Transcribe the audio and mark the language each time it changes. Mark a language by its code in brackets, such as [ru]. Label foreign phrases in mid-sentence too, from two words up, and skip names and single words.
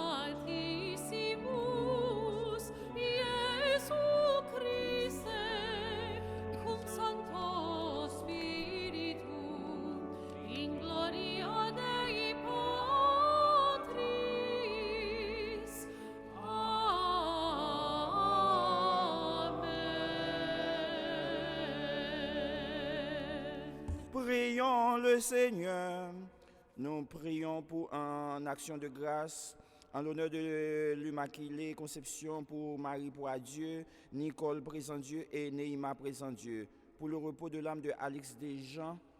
[la] altissimus, Iesu Christe, cum Sancto Spiritu, in gloria Dei Patris. Amen. [fr] Prions le Seigneur. Nous prions pour en action de grâce, en l'honneur de l'Immaculée Conception, pour Marie pour Dieu, Nicole présent Dieu et Neima présent Dieu, pour le repos de l'âme de Alix Desjean.